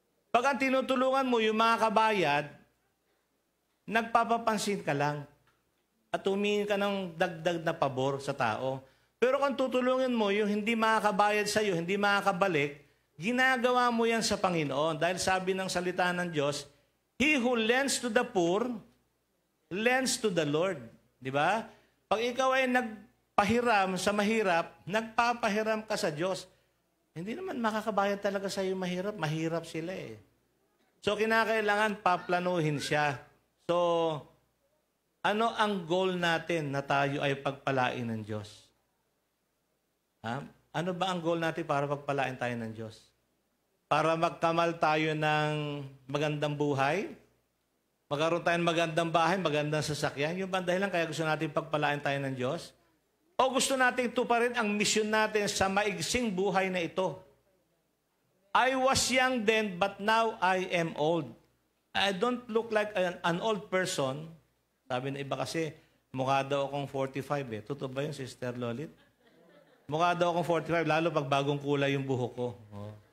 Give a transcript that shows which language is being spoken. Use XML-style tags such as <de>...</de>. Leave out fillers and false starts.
<tl>Pag ang tinutulungan mo, yung mga kabayad, nagpapapansin ka lang at tumingin ka ng dagdag na pabor sa tao. Pero kung tutulungin mo, yung hindi makakabayad sa iyo, hindi makakabalik, ginagawa mo yan sa Panginoon. Dahil sabi ng salita ng Diyos,</tl> <en>He who lends to the poor, lends to the Lord.</en> <tl>Di ba? Pag ikaw ay nagpahiram sa mahirap, nagpapahiram ka sa Diyos. Hindi naman makakabayad talaga sa iyo mahirap. Mahirap sila eh. So, kinakailangan paplanuhin siya. So, ano ang goal natin na tayo ay pagpalain ng Diyos? Ha? Ano ba ang goal natin para pagpalain tayo ng Diyos? Para magkamal tayo ng magandang buhay? Magkaroon tayo ng magandang bahay, magandang sasakyan? Yung ba dahilan kaya gusto natin pagpalain tayo ng Diyos? O gusto natin tuparin ang misyon natin sa maigsing buhay na ito?</tl> <en>I was young then, but now I am old. I don't look like an old person.</en> <tl>Sabi na iba kasi, mukha daw akong 45 eh. Totoo ba yun, Sister Lolit? Mukha daw akong 45, lalo pag bagong kulay yung buhok ko. Oh.</tl>